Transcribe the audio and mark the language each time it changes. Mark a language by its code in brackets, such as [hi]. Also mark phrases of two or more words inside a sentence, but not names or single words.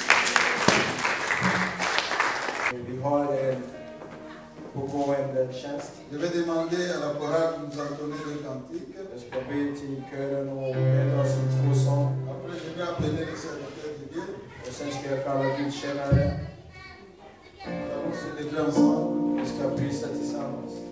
[sv] Vi har en pågående tjänst. [fr] Je vais demander à la chorale de nous entonner le cantique. [sv] Jag ska be till kören och leda oss i två sång. [fr] Après, je vais appeler le serviteur de Dieu. [sv] Och sen ska jag kalla gudstjänare. [fr] Nous allons célébrer ensemble. [sv] Vi ska prisa tillsammans.